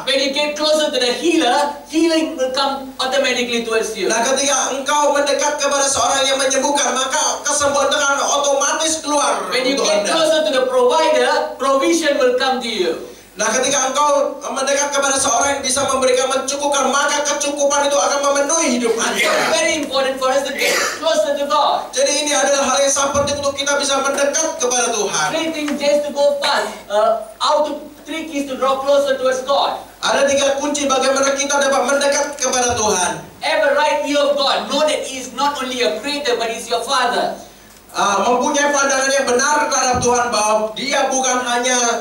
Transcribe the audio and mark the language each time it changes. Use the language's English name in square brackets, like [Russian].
[English] When you get closer to the healer, healing will come automatically towards you. [Indonesian] Nah, ketika engkau mendekat kepada seorang yang menyembuhkan, maka kesembuhan itu akan otomatis keluar [English] When you [Indonesian] untuk [English] get [Indonesian] Anda. [English] closer to the provider, provision will come to you. [Indonesian] Nah, ketika engkau mendekat kepada seorang yang bisa memberikan mencukupkan, maka kecukupan itu akan memenuhi hidup [English] It's [Indonesian] Anda. [English] very important for us to get closer to God. [Indonesian] Jadi ini adalah hal yang sangat penting untuk kita bisa mendekat kepada Tuhan. [English] 3 things just to go fast. How to 3 keys to draw closer towards God. [Indonesian] Ada 3 kunci bagaimana kita dapat mendekat kepada Tuhan. [English] Have a right view of God. Know that He is not only your creator, but He's your Father. [Indonesian] Mempunyai pandangan yang benar terhadap Tuhan bahwa Dia bukan hanya